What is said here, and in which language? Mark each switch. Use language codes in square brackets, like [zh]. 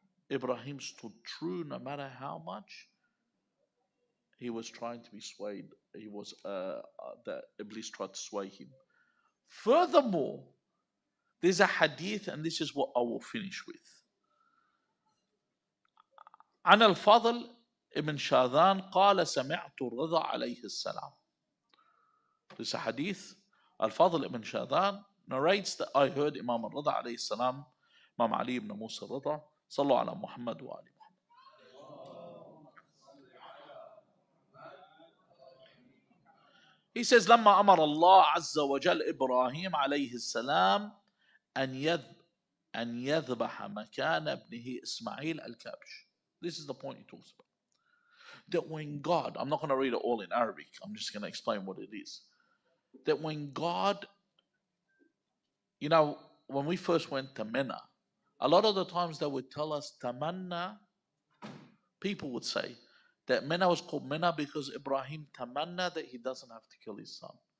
[en] Ibrahim stood true no matter how much he was trying to be swayed. He was that Iblis tried to sway him. Furthermore, there's a hadith, and this is what I will finish with. [ar] عن الفضل ابن شاذان قال سمعت الرضا عليه السلام. [en] There's a hadith. Al-Fadl ibn Shadhan narrates that I heard Imam al-Rida alayhi salam, Imam Ali ibn Musa al-Rida, sallu ala Muhammad wa ali Muhammad. He says, [ar] لما أمر الله عز وجل إبراهيم عليه السلام أن يذبح مكان ابنه إسماعيل الكبش. [en] This is the point he talks about. That when God, I'm not going to read it all in Arabic, I'm just going to explain what it is. That when God, when we first went to Mina, a lot of the times they would tell us tamanna, people would say that Mina was called Mina because Ibrahim tamanna that he doesn't have to kill his son.